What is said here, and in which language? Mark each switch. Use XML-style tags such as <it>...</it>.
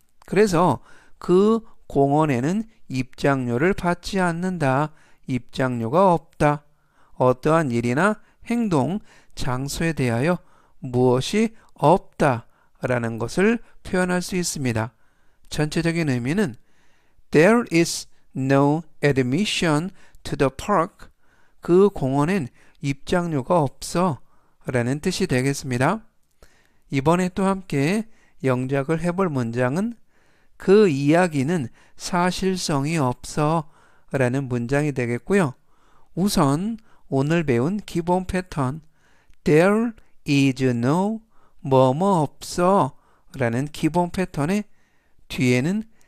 <ko>그래서 그 공원에는 입장료를 받지 않는다. 입장료가 없다. 어떠한 일이나 행동, 장소에 대하여 무엇이 없다 라는 것을 표현할 수 있습니다. 전체적인 의미는</ko> <en>There is no admission to the park.</en> <ko>그 공원엔 입장료가 없어 라는 뜻이 되겠습니다. 이번에 또 함께 영작을 해볼 문장은 그 이야기는 사실성이 없어 라는 문장이 되겠고요. 우선 오늘 배운 기본 패턴</ko> <en>There is no</en> <ko>뭐뭐 없어 라는 기본 패턴의 뒤에는</ko>